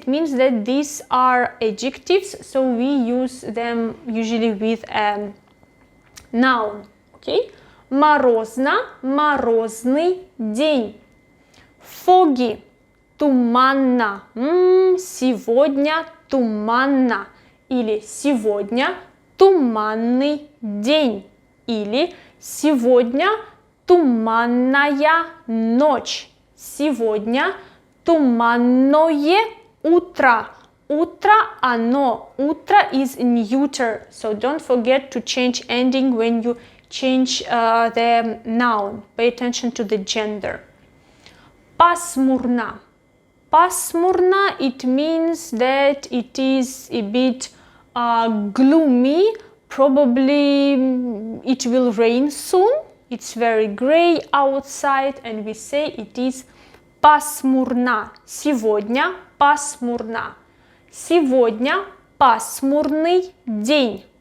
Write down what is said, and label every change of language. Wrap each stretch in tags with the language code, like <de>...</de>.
<en>It means that these are adjectives, so we use them usually with a noun.</en> <ru>Okay, морозно, морозный день. Foggy, туманно. Сегодня туманно. Или сегодня туманный день. Или сегодня туманная ночь. Сегодня туманное утро. Утро оно.</ru> <en>Утро is neuter. So don't forget to change ending when you change the noun. Pay attention to the gender. Пасмурно. Пасмурно, it means that it is a bit gloomy, probably it will rain soon. It's very gray outside, and we say it is пасмурно.</en> <ru>Сегодня пасмурно. Сегодня пасмурный день.</ru>